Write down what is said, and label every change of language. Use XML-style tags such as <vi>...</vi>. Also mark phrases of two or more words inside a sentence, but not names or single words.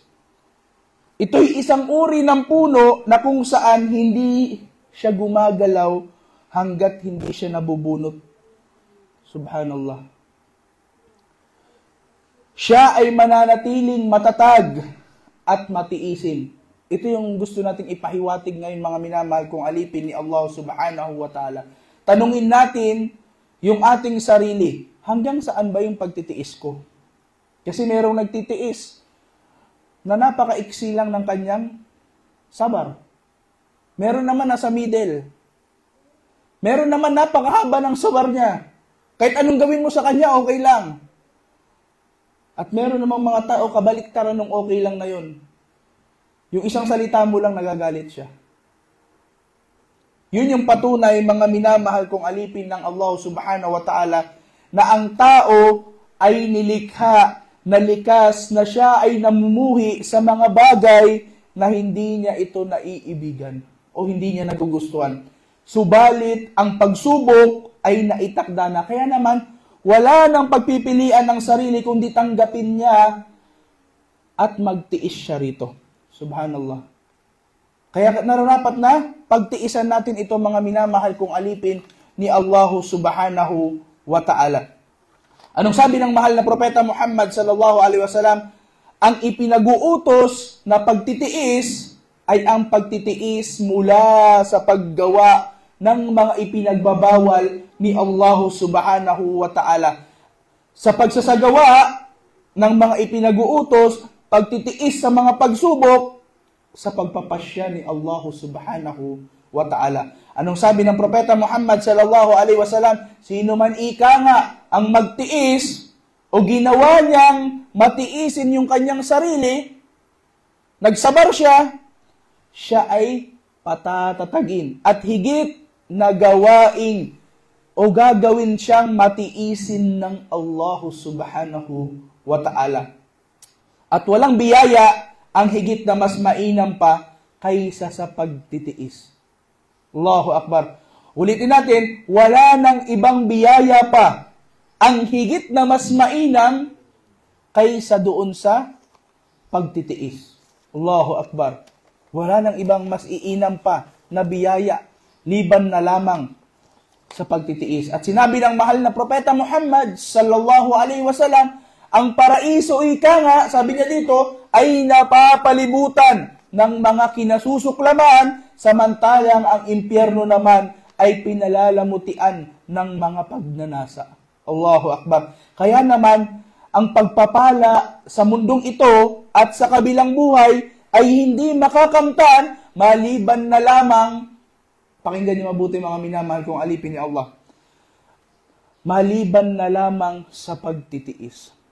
<tl>Ito'y isang uri ng puno na kung saan hindi siya gumagalaw hanggat hindi siya nabubunot. Subhanallah. Siya ay mananatiling matatag at matiisin. Ito yung gusto nating ipahiwatig ngayon mga minamahal kong alipin ni Allah</tl> <ar>سبحانه وتعالى.</ar> <tl>Tanungin natin yung ating sarili, hanggang saan ba yung pagtitiis ko? Kasi merong nagtitiis na napakaiksi lang ng kanyang sabar. Meron naman nasa middle. Meron naman napakahaba ng sabar niya. Kahit anong gawin mo sa kanya, okay lang. At meron namang mga tao kabaliktaran ng okay lang na yun. Yung isang salita mo lang nagagalit siya. Yun yung patunay, mga minamahal kong alipin ng Allah</tl> <ar>سبحانه وتعالى,</ar> <tl>na ang tao ay nilikha, na likas, na siya ay namumuhi sa mga bagay na hindi niya ito naiibigan o hindi niya nagugustuhan. Subalit, ang pagsubok ay naitakda na. Kaya naman, wala nang pagpipilian ng sarili kundi tanggapin niya at magtiis siya rito. Subhanallah. Kaya nararapat na pagtiisan natin ito mga minamahal kong alipin ni Allah</tl> <ar>سبحانه وتعالى.</ar> <tl>Anong sabi ng mahal na propeta Muhammad</tl> <ar>صلى الله عليه وسلم?</ar> <tl>Ang ipinag-uutos na pagtitiis ay ang pagtitiis mula sa paggawa ng mga ipinagbabawal ni Allah</tl> <ar>سبحانه وتعالى.</ar> <tl>Sa pagsasagawa ng mga ipinag-uutos, pagtitiis sa mga pagsubok, sa pagpapasya ni Allah</tl> <ar>سبحانه وتعالى.</ar> <tl>Anong sabi ng propeta Muhammad</tl> <ar>صلى الله عليه وسلم?</ar> <tl>Sino man ika nga ang magtiis o ginawa niyang matiisin yung kanyang sarili, nagsabar siya, siya ay patatatagin at higit na gawain o gagawin siyang matiisin ng Allah</tl> <ar>سبحانه وتعالى.</ar> <tl>At walang biyaya ang higit na mas mainam pa kaysa sa pagtitiis.</tl> <ar>الله أكبر.</ar> <tl>Ulitin natin, wala nang ibang biyaya pa ang higit na mas mainam kaysa doon sa pagtitiis.</tl> <ar>الله أكبر.</ar> <tl>Wala nang ibang mas iinam pa na biyaya, liban na lamang sa pagtitiis. At sinabi ng mahal na propeta Muhammad</tl> <ar>صلى الله عليه وسلم,</ar> <tl>ang paraiso ika nga, sabi niya dito, ay napapalibutan ng mga kinasusuklaman, samantalang ang impyerno naman ay pinalalamutian ng mga pagnanasa.</tl> <ar>الله أكبر.</ar> <tl>Kaya naman, ang pagpapala sa mundong ito at sa kabilang buhay ay hindi makakamtan maliban na lamang, pakinggan niyo mabuti mga minamahal kong alipin ni Allah, maliban na lamang sa pagtitiis.</tl>